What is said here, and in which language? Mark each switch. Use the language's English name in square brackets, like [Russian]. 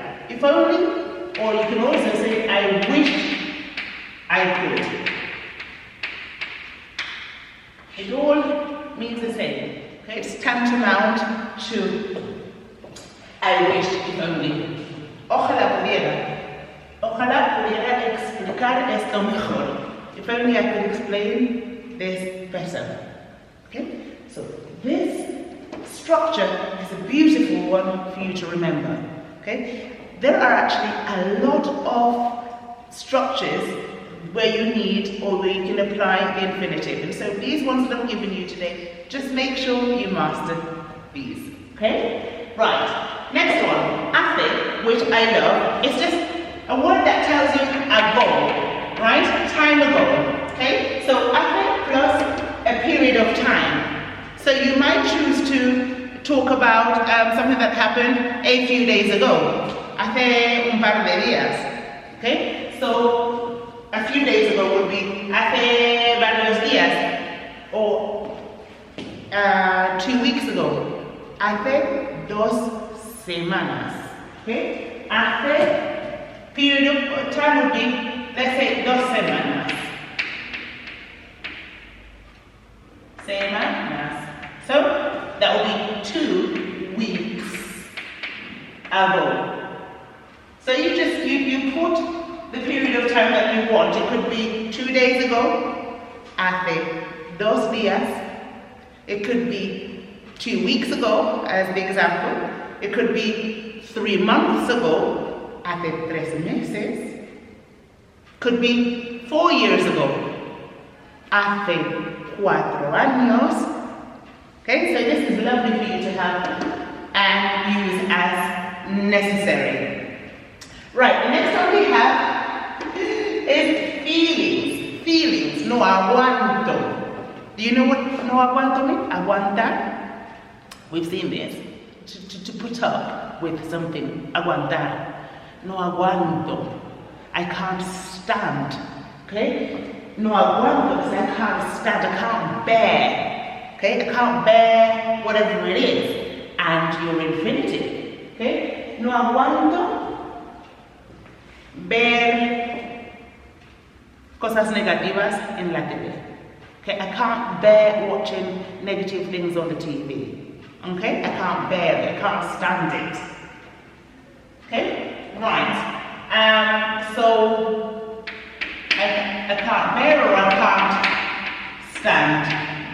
[English] If only, or you can also say I wish I could. It all means the same. Okay, it's tantamount to I wish if only. [Spanish] Ojalá pudiera. Ojalá pudiera explicar esto mejor. [English] If only I could explain this better. Okay? So this structure is a beautiful one for you to remember. Okay? There are actually a lot of structures where you need or where you can apply the infinitive. And so these ones that I'm giving you today, just make sure you master these. Okay? Right. Next one, hace, which I love. It's just a word that tells you ago, right? Time ago. Okay? So hace plus a period of time. So you might choose to talk about something that happened a few days ago. [Spanish] Hace un par de días. Okay? [English] So a few days ago would be [Spanish] hace varios días, [English] or 2 weeks ago, [Spanish] hace 2 semanas. [English] Okay? Hace period of time would be, let's say, [Spanish] 2 semanas. [English] Semanas. So that would be 2 weeks ago. So you put the period of time that you want. It could be 2 days ago, [Spanish] hace 2 días. [English] It could be 2 weeks ago, as the example. It could be 3 months ago, [Spanish] hace 3 meses. [English] Could be 4 years ago, [Spanish] hace 4 años. [English] Okay, so this is lovely for you to have and use as necessary. Right, the next one we have is feelings. Feelings. [Spanish] No aguanto. [English] Do you know what [Spanish] no aguanto [English] means? Aguantar. We've seen this. To put up with something. Aguantar. [Spanish] No aguanto. [English] I can't stand. Okay? [Spanish] No aguanto [English] because I can't stand. I can't bear. Okay? I can't bear whatever it is. And your infinitive. Okay? [Spanish] No aguanto ver cosas negativas en la TV. [English] Okay, I can't bear watching negative things on the TV. Okay, I can't bear it, I can't stand it. Okay, right. So I can't bear or I can't stand.